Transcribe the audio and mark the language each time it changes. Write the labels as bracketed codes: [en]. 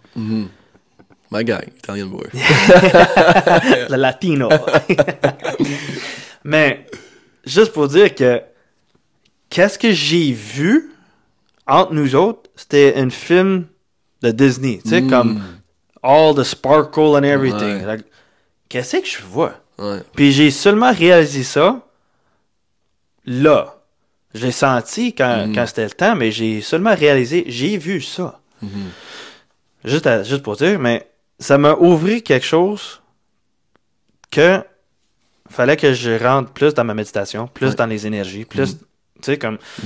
[en] My guy, Italian boy. [fr] Le latino. Mais, juste pour dire que... Qu'est-ce que j'ai vu entre nous autres, c'était un film de Disney. Tu sais, comme... [en] All the sparkle and everything. [fr] Like, qu'est-ce que je vois? Puis j'ai seulement réalisé ça là. Je l'ai senti quand c'était le temps, mais j'ai seulement réalisé, j'ai vu ça. Juste pour dire, mais ça m'a ouvert quelque chose que fallait que je rentre plus dans ma méditation, plus dans les énergies, plus... Tu sais, comme...